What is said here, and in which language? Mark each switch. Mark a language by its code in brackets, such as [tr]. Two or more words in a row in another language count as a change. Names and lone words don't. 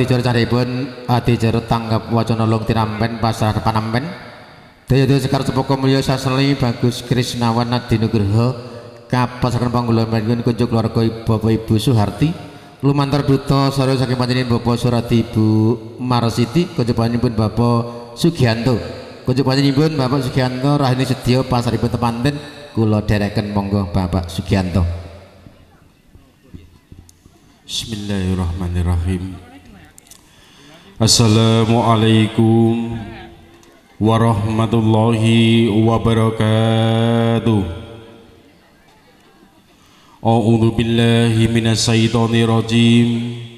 [jv] jor caripun ati jero tanggap wacana long tirampen pasrah panampen daya sekar sepoko mulya saseli Bagus Krisnawan Adi Nugroho kapasaken panggulamanipun kunjuk keluarga Bapak Ibu Suharti lumantar duta sareng saking panjenengan Bapak Surati Ibu Marsiti kunjukanipun Bapak Sugianto kunjuk panjenengan Bapak Sugianto rahini sedya pasaripun temanten kula dereken monggo Bapak Sugianto. [ar] بسم الله الرحمن الرحيم. السلام عليكم ورحمة الله وبركاته. أعوذ بالله من الشيطان الرجيم.